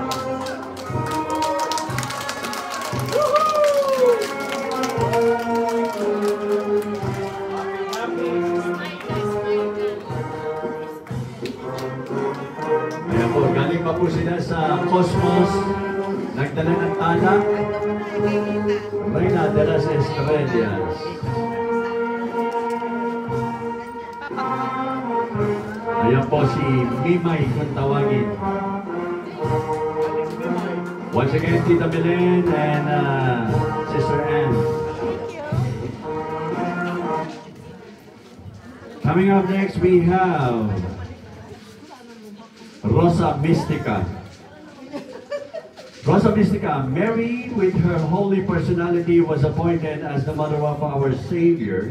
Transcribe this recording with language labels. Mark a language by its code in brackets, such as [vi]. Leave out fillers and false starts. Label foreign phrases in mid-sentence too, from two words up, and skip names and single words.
[tl] Ayan po, galing pa po sila sa Cosmos. Nagdala ng tala. [es] Reina de las Estrellas. [tl] Ayan po si Mimay kung tawagin. [en] Once again, Tita Belen and Sister Anne. Coming up next, we have Rosa Mystica. Rosa Mystica, Mary, with her holy personality, was appointed as the mother of our Savior.